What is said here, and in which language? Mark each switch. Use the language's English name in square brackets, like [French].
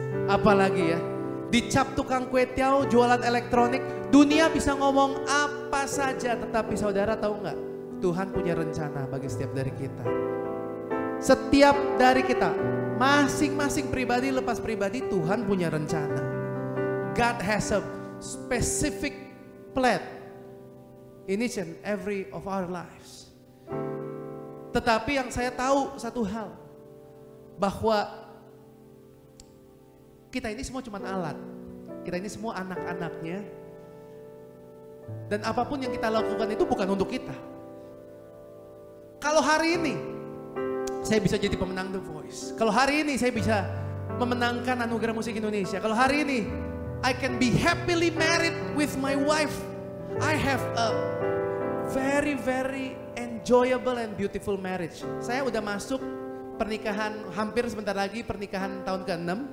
[Indonesian] Apalagi ya, dicap tukang kue tiaw, jualan elektronik, dunia bisa ngomong apa saja, tetapi saudara tahu nggak? Tuhan punya rencana bagi setiap dari kita. Setiap dari kita, masing-masing pribadi lepas pribadi, Tuhan punya rencana. [English] God has a specific plan in each and every of our lives. [Indonesian] Tetapi yang saya tahu satu hal, bahwa kita ini semua cuma alat. Kita ini semua anak-anaknya. Dan apapun yang kita lakukan itu bukan untuk kita. Kalau hari ini saya bisa jadi pemenang The Voice. Kalau hari ini saya bisa memenangkan Anugerah Musik Indonesia. Kalau hari ini [English] I can be happily married with my wife. I have a very very enjoyable and beautiful marriage. [Indonesian] Saya udah masuk pernikahan hampir sebentar lagi, pernikahan tahun ke-6.